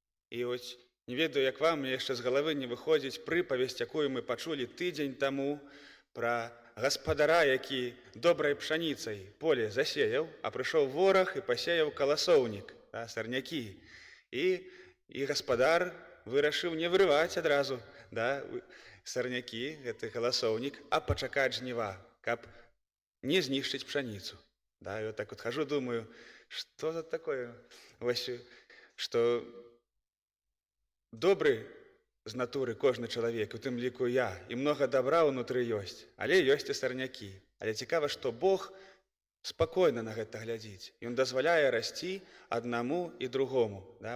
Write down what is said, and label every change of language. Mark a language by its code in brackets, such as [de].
[be] І ось, не ведаю, як вам, яшчэ з галавы не выходзіць прыпавесць, якую мы пачулі тыдзень таму, пра гаспадара, які добрай пшаніцай поле засеяў, а прыйшоў вораг і пасеяў каласоўнік, сарнякі. І гаспадар вырашыў не вырываць адразу, да, сарнякі, гэты галасоўнік, а пачакаць жніва, каб не знішчыць пшаніцу. [ru] Да, і вот так вот хожу, думаю, что за такое? [be] Вось, што добры з натуры кожны чалавек, у тым ліку я, і многа добра ўнутры ёсць, але ёсць і сарнякі. Але цікава, што Бог спакойна на гэта глядзіць. Ён дазваляе расці аднаму і другому. Да?